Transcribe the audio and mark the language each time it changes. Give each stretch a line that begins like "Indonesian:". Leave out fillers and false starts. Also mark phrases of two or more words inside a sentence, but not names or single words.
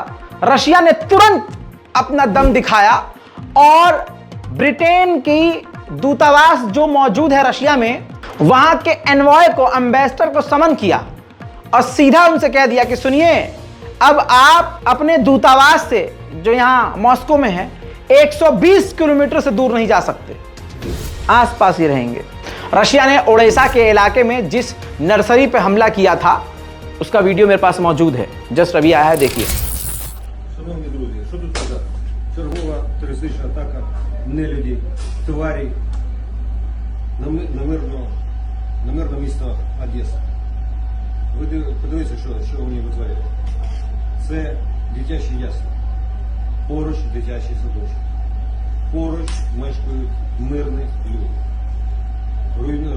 Hindi: रशिया ने तुरंत अपना दम दिखाया और ब्रिटेन की दूतावास जो मौजूद है रशिया में, वहां के एनवॉय को, एम्बेसडर को समन किया और सीधा उनसे कह दिया कि सुनिए, अब आप अपने दूतावास से जो यहां मॉस्को में है 120 किलोमीटर से दूर नहीं जा सकते, आसपास ही रहेंगे। रशिया ने ओडेसा के इलाके में जिस नर्सरी पे हमला किया था उसका वीडियो मेरे पास मौजूद है, जस्ट अभी आया है, देखिए।
Ukrainian: Шановні друзі, що тут сказати? Чергова терористична атака нелюдів, тварі на мирне місто Одеса. Ви подивіться, що вони витворяють. це дитячі ясли, поруч дитячий садочок, поруч мешкають мирні люди.